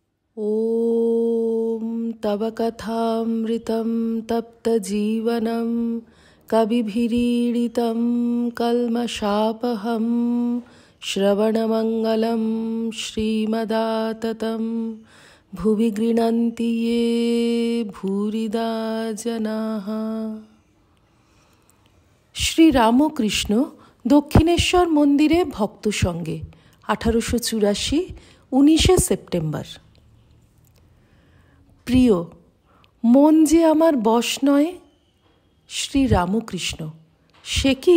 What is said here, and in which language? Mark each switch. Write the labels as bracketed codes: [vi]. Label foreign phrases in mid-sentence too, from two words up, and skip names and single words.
[sa] ॐ तव कथामृतं तप्तजीवनं कविभिरीडितं कल्मषापहं श्रवणमङ्गलं श्रीमदाततं भुवि गृह्णन्ति ये भूरिदा जनाः। [bn] শ্রী রামকৃষ্ণ দক্ষিণেশ্বর মন্দিরে ভক্ত সঙ্গে 1884 19 সেপ্টেম্বর। প্রিয়, মন যে আমার বশ নয়। শ্রী রামকৃষ্ণ, সে কি?